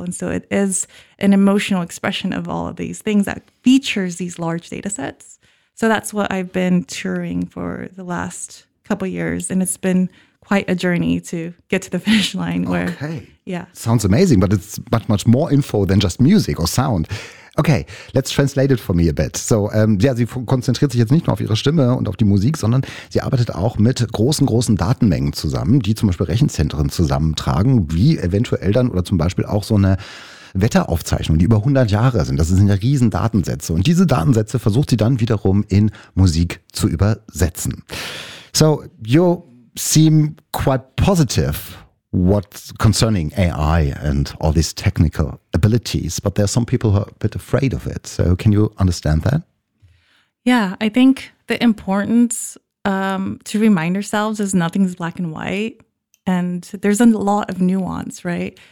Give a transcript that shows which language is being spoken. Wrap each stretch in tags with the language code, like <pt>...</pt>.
<en>And so it is an emotional expression of all of these things that features these large data sets. So that's what I've been touring for the last couple years. And it's been quite a journey to get to the finish line. Where, okay. Yeah. Sounds amazing, but it's much, much more info than just music or sound. Okay, let's translate it for me a bit.</en> <de>So, sie konzentriert sich jetzt nicht nur auf ihre Stimme und auf die Musik, sondern sie arbeitet auch mit großen, großen Datenmengen zusammen, die zum Beispiel Rechenzentren zusammentragen, wie eventuell dann oder zum Beispiel auch so eine Wetteraufzeichnung, die über 100 Jahre sind. Das sind ja riesen Datensätze. Und diese Datensätze versucht sie dann wiederum in Musik zu übersetzen.</de> <en>So, you seem quite positive concerning AI and all these technical abilities, but there are some people who are a bit afraid of it. So can you understand that? Yeah, I think the importance to remind ourselves is nothing's black and white, and there's a lot of nuance, right?</en>